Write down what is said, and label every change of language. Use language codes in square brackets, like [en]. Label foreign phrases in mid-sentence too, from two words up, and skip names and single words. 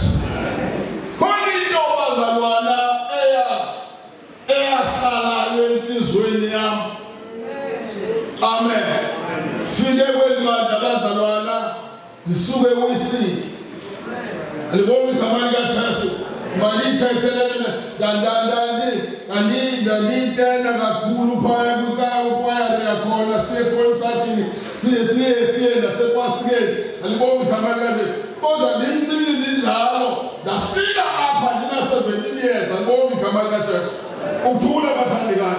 [xh] Khona into bazalwana eyahlala enhlizweni yami. Amen. Sike kwelibandla bazalwana zisuke kwisini. Alibonga igama likaJesu. Malithethelene ndanditenda kakhulu phaya kukwayari yakhona siyekhonsathini siye nasekwasikeni. Alibonga igama likaJesu. Kodwa ndimncinci njalo ndafika apha ndina-17 years. Alibonga igama likaJesu. Uthule bathandekayo.